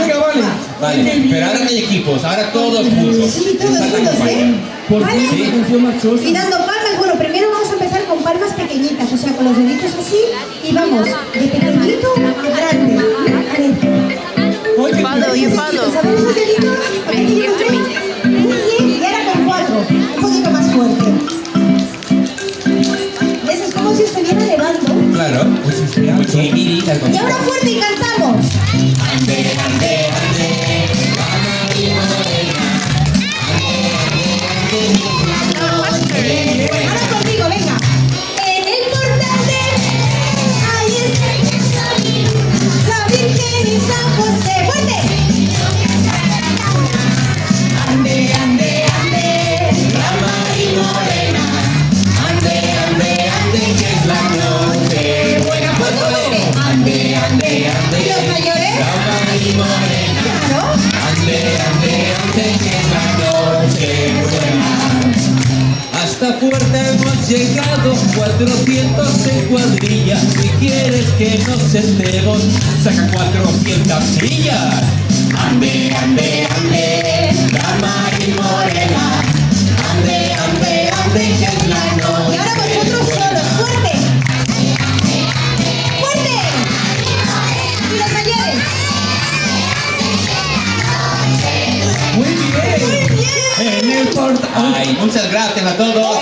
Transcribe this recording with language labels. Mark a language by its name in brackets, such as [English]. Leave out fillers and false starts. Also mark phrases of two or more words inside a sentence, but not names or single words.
[Spanish] Venga, vale. Vale, Qué bien. pero ahora no hay equipos, ahora todos juntos. Sí, todos Esa juntos, campaña. ¿eh? Por Vale. fin, una canción marchosa. Y dando palmas, bueno, primero vamos a empezar con palmas pequeñitas, o sea, con los deditos así, y vamos de pequeñito a grande. A ver. Ay, qué [English] Follow, you follow. [Spanish] ¿Saben esos deditos? [English] Give to me. [Spanish] Muy bien, y ahora con 4, un poquito más fuerte. ¿Ves? Es como si estuviera elevando. Claro. Pues estoy alto. Sí, Miri, tal Y ahora fuerte y cantamos. Ande, ande, ande, la Mari Morena. Ahora conmigo, venga. En el portal de ahí está la Virgen y San José. ¡Fuerte! Ande, ande, ande, La Mari Morena. Ande, ande, ande, que es la noche buena. fuerte. Ande, ande, ¿Y ande, los mayores? la Mari Morena. Claro. Ande, ande, ande, que es la noche buena. Hasta puerta hemos llegado, 400 en cuadrilla. Si quieres que nos sentemos, saca 400 sillas. Ande, ande, ande, la Mari Morena. Ande, ande, ande, que es la noche. Y ahora vosotros solos, fuerte. Fuerte. ¿Y los mayores? Muy bien. Muy bien. En el portal. Ay, muchas gracias a todos.